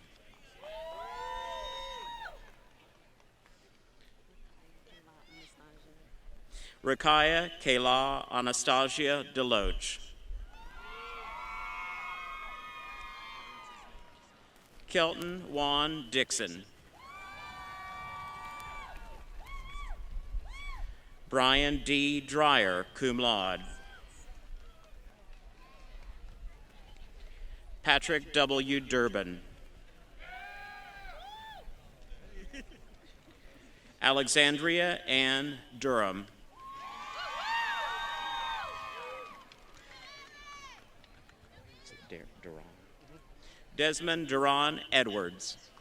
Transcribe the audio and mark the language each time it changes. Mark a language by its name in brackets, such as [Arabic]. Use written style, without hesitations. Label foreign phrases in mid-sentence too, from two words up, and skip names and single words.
[English] Rakaya Kayla Anastasia Deloach. Kelton Juan Dixon. Brian D. Dreyer, [Latin] cum laude. [English] Patrick W. Durbin. Alexandria Ann Durham. Desmond Duran Edwards.